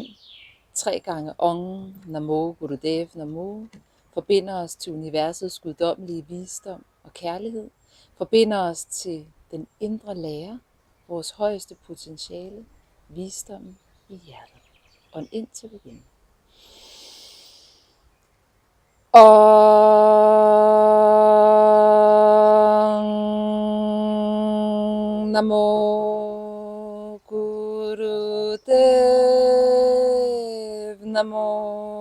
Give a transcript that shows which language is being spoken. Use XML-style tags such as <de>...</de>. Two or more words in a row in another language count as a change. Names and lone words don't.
<da>3 gange</da> <pa>Ong, Namo, Gurudev, Namo.</pa> <da>Forbinder os til universets guddommelige visdom og kærlighed. Forbinder os til den indre lære, vores højeste potentiale, visdommen i hjertet. Ånd ind til begyndelsen.</da> <pa>Ong, Namo, Gurudev, Namo.</pa>